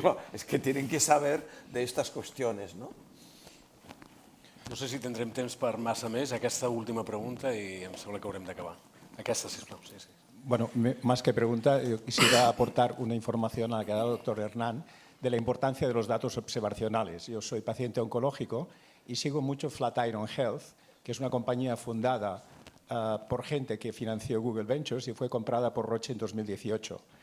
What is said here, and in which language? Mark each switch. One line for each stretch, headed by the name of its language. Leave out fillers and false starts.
Spanish: No, es que tienen que saber de estas cuestiones, ¿no?
Catalan: No sé si tendrem temps per massa més, aquesta última pregunta, i em sembla que haurem d'acabar. Aquesta, sisplau. Sí, sí.
Spanish: Bueno, más que pregunta, yo quisiera aportar una información a la que ha dado el doctor Hernán de la importancia de los datos observacionales. Yo soy paciente oncológico y sigo mucho Flatiron Health, que es una compañía fundada por gente que financió Google Ventures y fue comprada por Roche en 2018.